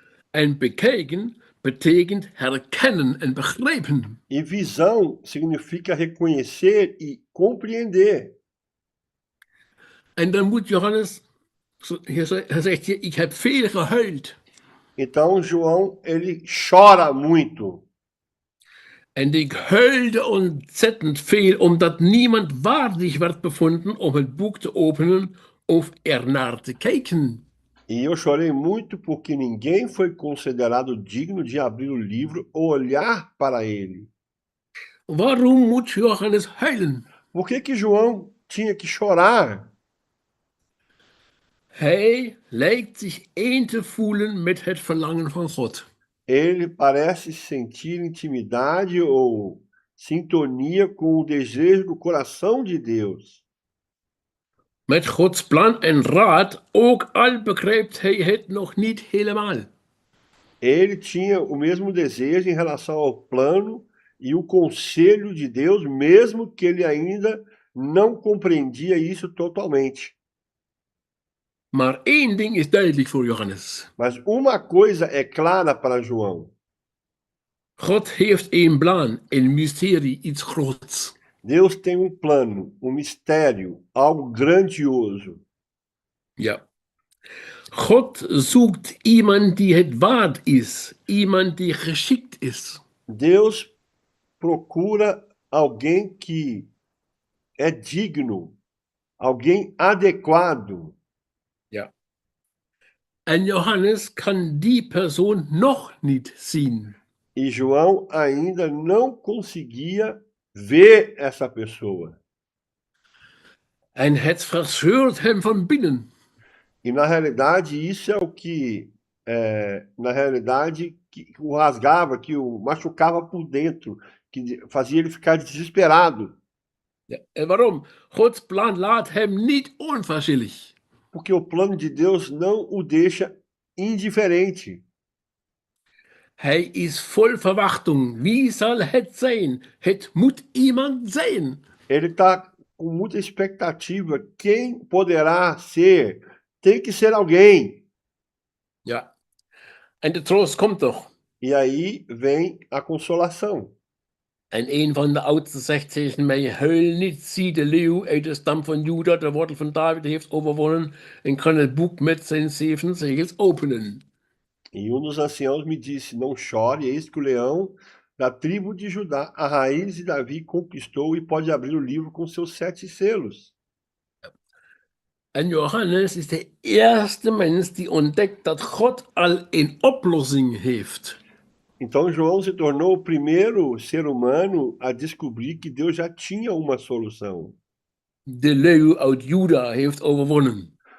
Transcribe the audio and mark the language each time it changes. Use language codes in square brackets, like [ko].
[nl] En bekijken betekent herkennen en begrijpen. [pt] E visão significa reconhecer e compreender. [nl] En dan moet Johannes, hij zegt hier, ik heb veel gehuild. [pt] Então João, ele chora muito. [nl] En ik huilde ontzettend veel, omdat niemand waardig werd bevonden om het boek te openen of ernaar te kijken. [pt] E eu chorei muito porque ninguém foi considerado digno de abrir o livro ou olhar para ele. [nl] Waarom moet Johannes huilen? [pt] Por que João tinha que chorar? [nl] Hij lijkt zich één te voelen met het verlangen van God. [pt] Ele parece sentir intimidade ou sintonia com o desejo do coração de Deus. [nl] Met Gods plan en raad, ook al begrijpt hij het nog niet helemaal. [pt] Ele tinha o mesmo desejo em relação ao plano e o conselho de Deus, mesmo que ele ainda não compreendia isso totalmente. [nl] Maar één ding is duidelijk voor Johannes. [pt] Mas uma coisa é clara para João: [nl] God heeft een plan, een mysterie, iets groots. [pt] Deus tem um plano, um mistério, algo grandioso. [nl] Ja. God zoekt iemand die het waard is, iemand die geschikt is. [pt] Deus procura alguém que é digno, alguém adequado. [nl] Ja. En Johannes kan die persoon nog niet zien. [pt] E João ainda não conseguia ver essa pessoa. [nl] En het verscheurt hem van binnen. [pt] E na realidade isso é o que, na realidade, que o rasgava, que o machucava por dentro, que fazia ele ficar desesperado. [nl] Ja. En waarom? Gods plan laat hem niet onverschillig. [pt] Porque o plano de Deus não o deixa indiferente. [nl] Hij is vol verwachting. Wie zal het zijn? Het moet iemand zijn. [pt] Ele está com muita expectativa. Quem poderá ser? Tem que ser alguém. [nl] Ja. En de troost komt toch. [pt] E aí vem a consolação. [nl] En een van de oudsten zegt tegen mij: huil niet, zie de leeuw uit de stam van Juda, de wortel van David, heeft overwonnen en kan het boek met zijn 7 zegels openen. [pt] E um dos anciãos me disse: não chore, eis que o leão da tribo de Judá, a raiz de Davi, conquistou e pode abrir o livro com seus 7 selos. [nl] En Johannes is de eerste mens die ontdekt dat God al een oplossing heeft. [pt] Então João se tornou o primeiro ser humano a descobrir que Deus já tinha uma solução. [nl] De leeuw uit Juda heeft overwonnen.